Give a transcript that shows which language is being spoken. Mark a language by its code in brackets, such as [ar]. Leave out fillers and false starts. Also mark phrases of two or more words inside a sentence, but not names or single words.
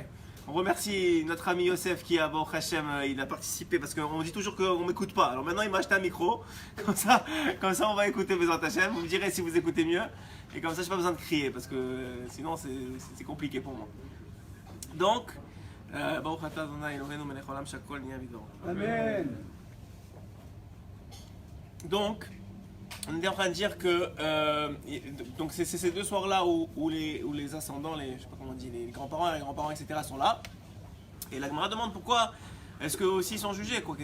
[fr] On remercie notre ami Yosef qui a [he] ברוך השם, [fr] il a participé parce qu'on dit toujours qu'on ne m'écoute pas. Alors maintenant il m'a acheté un micro, comme ça on va écouter [he] בעזרת השם. [fr] Vous me direz si vous écoutez mieux. Et comme ça je n'ai pas besoin de crier parce que sinon c'est compliqué pour moi. Donc, [he] ברוך אתה אדוני אלוהינו מלך העולם שהכל נהיה בדברו. [fr] Amen. Donc, on est en train de dire que donc c'est ces deux soirs-là où les ascendants, je sais pas comment on dit, les grands-parents, etc. sont là. Et la Gemara demande pourquoi est-ce qu'eux aussi ils sont jugés, quoi?